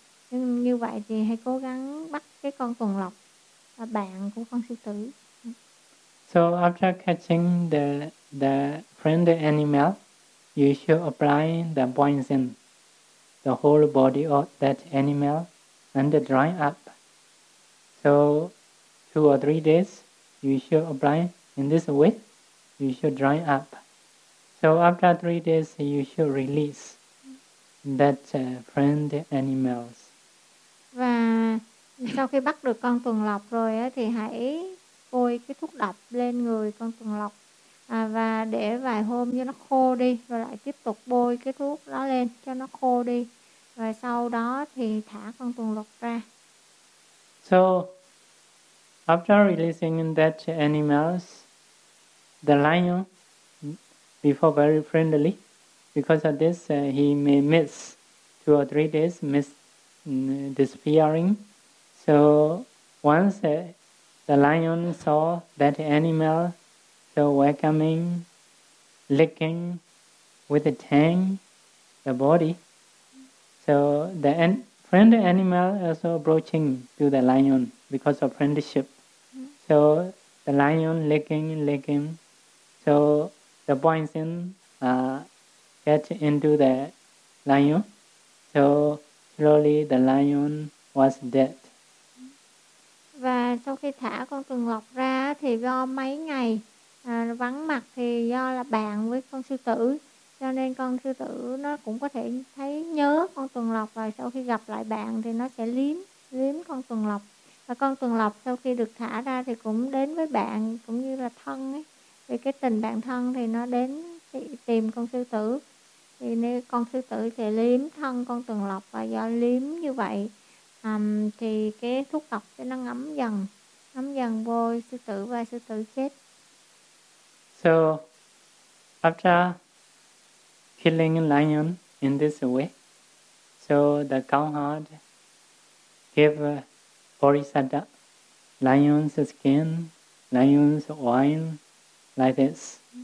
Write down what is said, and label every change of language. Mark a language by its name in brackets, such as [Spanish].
[Vietnamese] Nhưng như vậy thì hãy cố gắng bắt cái con phượng lọc là bạn của con sư tử. [English] So after catching the friend animal, you should apply the poison the whole body of that animal and dry up. So 2 or 3 days you should apply in this way, you should dry up. So after 3 days you should release that friend animals. [Vietnamese] Và sau khi bắt được con tuần lọc rồi á thì hãy bôi cái thuốc độc lên người con tuần lọc và để vài hôm cho nó khô đi rồi lại tiếp tục bôi cái thuốc đó lên cho nó khô đi. Và sau đó thì thả con tuần lọc ra. [English] So after releasing that animals, the lion before very friendly, because of this he may miss 2 or 3 days miss disappearing. So once the lion saw that animal so welcoming, licking with the tongue, the body. So the friend animal also approaching to the lion because of friendship. So the lion licking. So the poison get into the lion. So slowly the lion was dead. [Vietnamese] Và sau khi thả con tuần lọc ra thì do mấy ngày vắng mặt thì do là bạn với con sư tử. Cho nên con sư tử nó cũng có thể thấy nhớ con tuần lọc và sau khi gặp lại bạn thì nó sẽ liếm con tuần lọc. Và con tuần lọc sau khi được thả ra thì cũng đến với bạn cũng như là thân ấy. Vì cái tình bạn thân thì nó đến tìm con sư tử. Thì nếu con sư tử sẽ liếm thân con tuần lọc và do liếm như vậy thì cái thuốc độc sẽ nó ngấm dần vô sư tử và sư tử chết. [English] So after killing a lion in this way, so the cowherd gave Bodhisattva lion's skin, lion's wine, like this.